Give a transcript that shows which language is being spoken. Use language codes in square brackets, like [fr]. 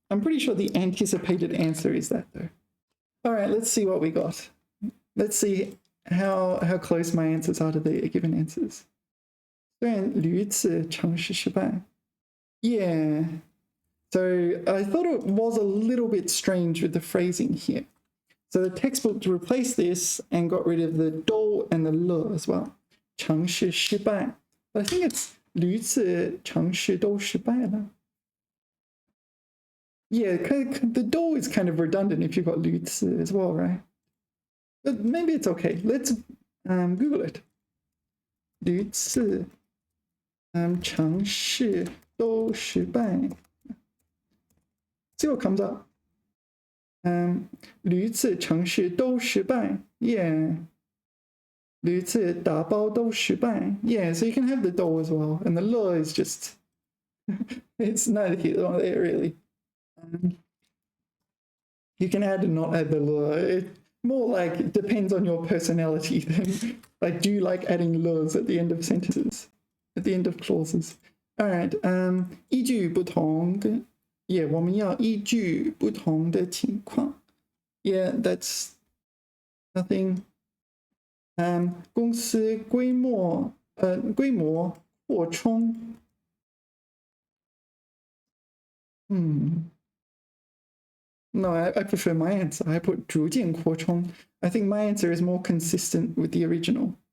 [en] I'm pretty sure the anticipated answer is that though. All right, let's see what we got. Let's see how close my answers are to the given answers. [zh] 虽然屡次尝试失败 Yeah. [en] So I thought it was a little bit strange with the phrasing here. So the textbook replaced this and got rid of the do and the le as well. [zh] 尝试失败 [en] But I think it's [zh] 屡次尝试都失败了 [en] Yeah, the do is kind of redundant if you've got 屡次 as well, right? But maybe it's okay. Let's Google it. [zh] 屡次尝试都失败 [en] See what comes up. [zh] 屡次尝试都失败 Yeah. 屡次打包都失败 [en] Yeah, so you can have the do as well. And the le is just... it's neither here nor there, really. You can add and not add the le. It more like it depends on your personality than... Like, do you like adding le's at the end of sentences? At the end of clauses? [zh] Alright, 依据不同 Yeah, 我们要依据不同的情况 [en] Yeah, that's nothing. [zh] 公司规模扩充 [en] No, I prefer my answer. I put [zh] 逐渐扩充 [en] I think my answer is more consistent with the original.